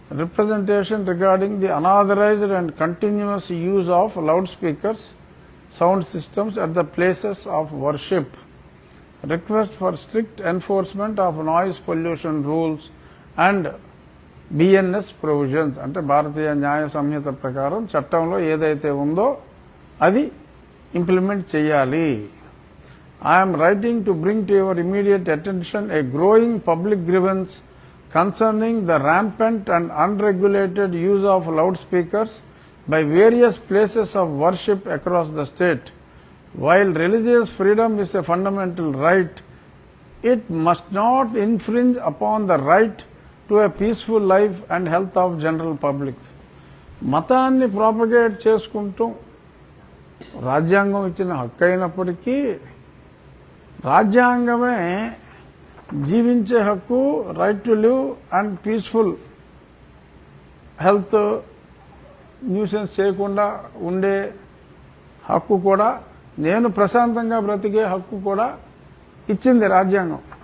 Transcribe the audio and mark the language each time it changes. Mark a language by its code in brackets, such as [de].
[en] representation regarding the unauthorized and continuous use of loudspeakers, sound systems at the places of worship. Request for strict enforcement of noise pollution rules and BNS provisions. [te] అంటే భారతీయ న్యాయ సంహిత ప్రకారం చట్టంలో ఏదైతే ఉందో అది implement చేయాలి. [en] I am writing to bring to your immediate attention a growing public grievance concerning the rampant and unregulated use of loudspeakers by various places of worship across the state. While religious freedom is a fundamental right, it must not infringe upon the right to a peaceful life and health of general public. [te] మతాన్ని propagate చేసుకుంటూ రాజ్యాంగం ఇచ్చిన హక్కు అయినప్పటికీ రాజ్యాంగమే జీవించే హక్కు, [en] right to live and peaceful health [te] nuisance చేయకుండా ఉండే హక్కు కూడా, నేను ప్రశాంతంగా బ్రతికే హక్కు కూడా ఇచ్చింది రాజ్యాంగం.